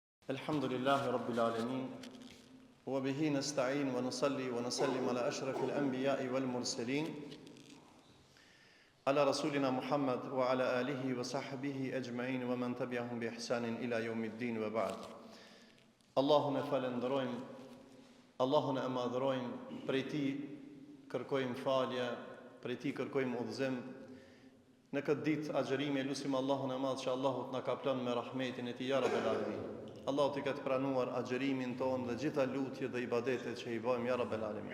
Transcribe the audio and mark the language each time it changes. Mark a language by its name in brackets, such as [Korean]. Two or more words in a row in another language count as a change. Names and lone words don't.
[Arabic] الحمد لله رب العالمين وبه نستعين ونصلي ونسلم على أشرف الأنبياء والمرسلين على رسولنا محمد وعلى آله وصحبه أجمعين ومن تبعهم بإحسان إلى يوم الدين وبعد. [Albanian] Allahun e falenderojmë, Allahun e madhrojmë, prej Tij kërkojmë falje, prej Tij kërkojmë udhëzim. Në këtë ditë agjërimi lutim Allahun e madh që Allahu të na kaplon me rahmetin e Tij [Arabic] يا رب العالمين. [Albanian] Allahu t'i këtë pranuar agjërimin tonë dhe gjitha lutjet dhe ibadetet që i bëjmë [Arabic] يا رب العالمين.